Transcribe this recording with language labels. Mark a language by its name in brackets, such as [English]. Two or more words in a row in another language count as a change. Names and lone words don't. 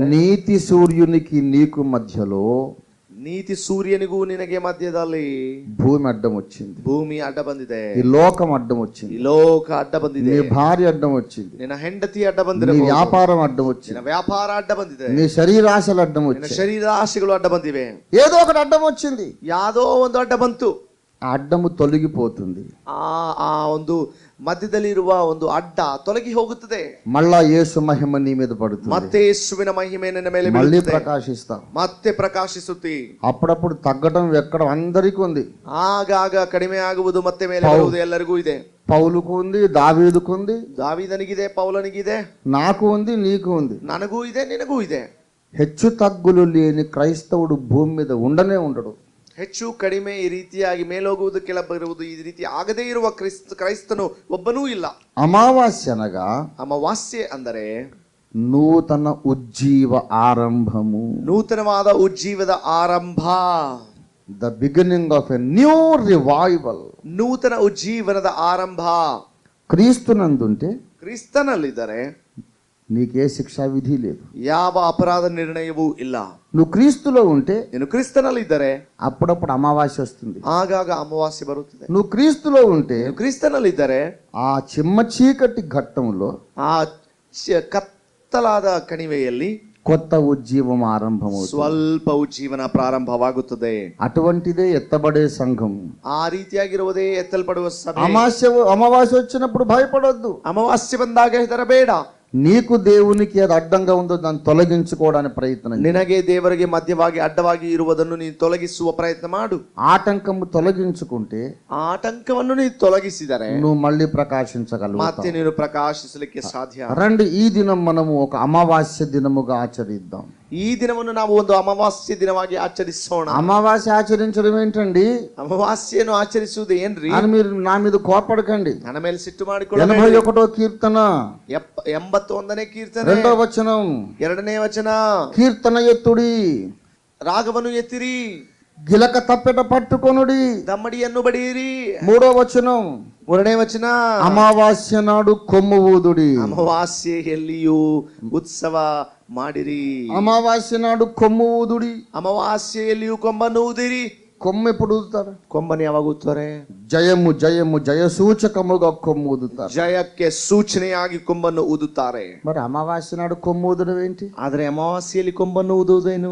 [Telugu] నీతి సూర్యునికి నీకు మధ్యలో [Kannada] ನೀತಿ ಸೂರ್ಯನಿಗೂ ನಿನಗೆ ಮಧ್ಯದಲ್ಲಿ [Telugu] భూమి అడ్డం వచ్చింది, [Kannada] ಭೂಮಿ ಅಡ್ಡ ಬಂದಿದೆ, [Telugu] ఈ లోకం అడ్డం వచ్చింది, [Kannada] ಈ ಲೋಕ ಅಡ್ಡ ಬಂದಿದೆ, [Telugu] నీ భార్య అడ్డం వచ్చింది, [Kannada] ನಿನ್ನ ಹೆಂಡತಿ ಅಡ್ಡ [Telugu] నీ [Kannada] ಬಂದಿದೆ, [Telugu] వ్యాపారం అడ్డం వచ్చింది, [Kannada] ನಿನ್ನ ವ್ಯಾಪಾರ ಅಡ್ಡ ಬಂದಿದೆ, [Telugu] నీ శరీరాశలు అడ్డం [Kannada] ನಿನ್ನ [Telugu] వచ్చాయి, [Kannada] ಶರೀರ ಆಶೆಗಳು ಅಡ್ಡ ಬಂದಿವೆ. [Telugu] ఏదో ఒకటి అడ్డం వచ్చింది. [Kannada] ಯಾವುದೋ ಒಂದು ಅಡ್ಡ ಬಂತು, [Telugu] ఆ అడ్డము తొలగిపోతుంది. [Kannada] ಆ ಒಂದು ಮಧ್ಯದಲ್ಲಿ ಇರುವ ಒಂದು ಅಡ್ಡ ತೊಲಗಿ ಹೋಗುತ್ತದೆ. [Telugu] మళ్ళా యేసు మహిమ నీ మీద పడుతుంది, [Kannada] ಮತ್ತೆ ಯೇಸುವಿನ ಮಹಿಮೆ ನಿನ್ನ ಮೇಲೆ [Telugu] మళ్ళీ [Kannada] ಬೀಳುತ್ತದೆ, [Telugu] ప్రకాశిస్తావు. [Kannada] ಮತ್ತೆ ಪ್ರಕಾಶಿಸುತ್ತಿ. [Telugu] అప్పుడప్పుడు తగ్గడం ఎక్కడ అందరికీ ఉంది. [Kannada] ಆಗಾಗ ಕಡಿಮೆ ಆಗುವುದು, ಮತ್ತೆ ಮೇಲೆ ಬರುವುದು ಎಲ್ಲರಿಗೂ ಇದೆ. [Telugu] పౌలుకు ఉంది, దావీదుకు ఉంది, [Kannada] ದಾವೀದನಿಗಿದೆ, ಪೌಲನಿಗಿದೆ, [Telugu] నాకు ఉంది, నీకు ఉంది. [Kannada] ನನಗೂ ಇದೆ, ನಿನಗೂ ಇದೆ. [Telugu] హెచ్చు తగ్గులు లేని క్రైస్తవుడు భూమి మీద ఉండనే ఉండడు. [Kannada] ಹೆಚ್ಚು ಕಡಿಮೆ ಈ ರೀತಿಯಾಗಿ ಮೇಲೋಗುವುದು ಕೆಳಬರುವುದು ಈ ರೀತಿ ಆಗದೇ ಇರುವ ಕ್ರೈಸ್ತನು ಒಬ್ಬನೂ ಇಲ್ಲ. [Telugu] అమావాస్య అనగా [Kannada] ಅಮಾವಾಸ್ಯೆ ಅಂದರೆ [Telugu] నూతన ఉజ్జీవ ఆరంభము, [Kannada] ನೂತನವಾದ ಉಜ್ಜೀವದ ಆರಂಭ, [English] the beginning of a new revival. [Kannada] ನೂತನ ಉಜ್ಜೀವನದ ಆರಂಭ. [Telugu] క్రీస్తునందుంటే [Kannada] ಕ್ರಿಸ್ತನಲ್ಲಿದ್ದರೆ [Telugu] నీకే శిక్షా విధి లేదు. [Kannada] ಯಾವ ಅಪರಾಧ ನಿರ್ಣಯವೂ ಇಲ್ಲ. [Telugu] నువ్వు క్రీస్తులో ఉంటే [Kannada] ನೀನು ಕ್ರಿಸ್ತನಲ್ಲಿದ್ದರೆ [Telugu] అప్పుడప్పుడు అమావాస్య వస్తుంది. [Kannada] ಆಗಾಗ ಅಮಾವಾಸ್ಯೆ ಬರುತ್ತದೆ. [Telugu] నువ్వు క్రీస్తులో ఉంటే [Kannada] ನೀನು ಕ್ರಿಸ್ತನಲ್ಲಿದ್ದರೆ [Telugu] ఆ చిమ్మ చీకటి ఘట్టంలో [Kannada] ಆ ಕತ್ತಲಾದ ಕಣಿವೆಯಲ್ಲಿ [Telugu] కొత్త ఉజ్జీవం ఆరంభమవుతుంది. [Kannada] ಸ್ವಲ್ಪ ಉಜ್ಜೀವನ ಪ್ರಾರಂಭವಾಗುತ್ತದೆ. [Telugu] అటువంటిదే ఎత్తబడే సంఘం. [Kannada] ಆ ರೀತಿಯಾಗಿರುವುದೇ ಎತ್ತಲ್ಪಡುವ ಸಭೆ. [Telugu] అమావాస్య వచ్చినప్పుడు భయపడొద్దు. [Kannada] ಅಮಾವಾಸ್ಯೆ ಬಂದಾಗ ಹೆದರಬೇಡ. [Telugu] నీకు దేవునికి అది అడ్డంగా ఉందో దాన్ని తొలగించుకోవడానికి ప్రయత్నం చేయి. [Kannada] ನಿನಗೆ ದೇವರಿಗೆ ಮಧ್ಯವಾಗಿ ಅಡ್ಡವಾಗಿ ಇರುವುದನ್ನು ನೀನು ತೊಲಗಿಸುವ ಪ್ರಯತ್ನ ಮಾಡು. [Telugu] ఆటంకము తొలగించుకుంటే [Kannada] ಆ ಆಟಂಕವನ್ನು ನೀನು ತೊಲಗಿಸಿದರೆ [Telugu] నువ్వు మళ్ళీ ప్రకాశించగలవు. [Kannada] ಮತ್ತೆ ನೀನು ಪ್ರಕಾಶಿಸಲಿಕ್ಕೆ ಸಾಧ್ಯ. [Telugu] రండి, ఈ దినం మనము ఒక అమావాస్య దినముగా ఆచరిద్దాం. [Kannada] ಈ ದಿನವನ್ನು ನಾವು ಒಂದು ಅಮಾವಾಸ್ಯೆ ದಿನವಾಗಿ ಆಚರಿಸೋಣ. [Telugu] అమావాస్య ఆచరించడం ఏంటండి? [Kannada] ಅಮಾವಾಸ್ಯೆಯನ್ನು ಆಚರಿಸುವುದು ಏನ್ರಿ [Telugu] అని మీరు నా మీద కోపడకండి. [Kannada] ನನ್ನ ಮೇಲೆ ಸಿಟ್ಟು ಮಾಡಿಕೊಳ್ಳ. [Telugu] 81వ కీర్తన [Kannada] 81ನೇ ಕೀರ್ತನೆ [Telugu] 2వ వచనం, [Kannada] 2ನೇ ವಚನ, [Telugu] కీర్తన ఎత్తుడి, [Kannada] ರಾಗವನ್ನು ಎತ್ತಿರಿ, [Telugu] గిలక తప్పెట పట్టుకొనుడి, [Kannada] ದಮ್ಮಡಿಯನ್ನು ಬಡಿಯಿರಿ. [Telugu] 3వ వచనం, [Kannada] 3ನೇ ವಚನ, [Telugu] అమావాస్య నాడు కొమ్ము ఊదుడి. [Kannada] ಅಮಾವಾಸ್ಯೆಯಲ್ಲಿಯೂ ಉತ್ಸವ ಮಾಡಿರಿ. [Telugu] అమావాస్య నాడు కొమ్ము ఊదుడి. [Kannada] ಅಮಾವಾಸ್ಯೆಯಲ್ಲಿಯೂ ಕೊಂಬನ್ನು ಊದಿರಿ. [Telugu] కొమ్ము ఎప్పుడు ఊదుతారు? [Kannada] ಕೊಂಬನ್ನು ಯಾವಾಗ ಊದ್ತಾರೆ? [Telugu] జయము జయము జయ సూచకముగా కొమ్ము ఊదుతారు. [Kannada] ಜಯಕ್ಕೆ ಸೂಚನೆಯಾಗಿ ಕೊಂಬನ್ನು ಊದುತ್ತಾರೆ. [Telugu] మరి అమావాస్య నాడు కొమ్ము ఊదడం ఏంటి? [Kannada] ಆದ್ರೆ ಅಮಾವಾಸ್ಯೆಯಲ್ಲಿ ಕೊಂಬನ್ನು ಊದುವುದೇನು?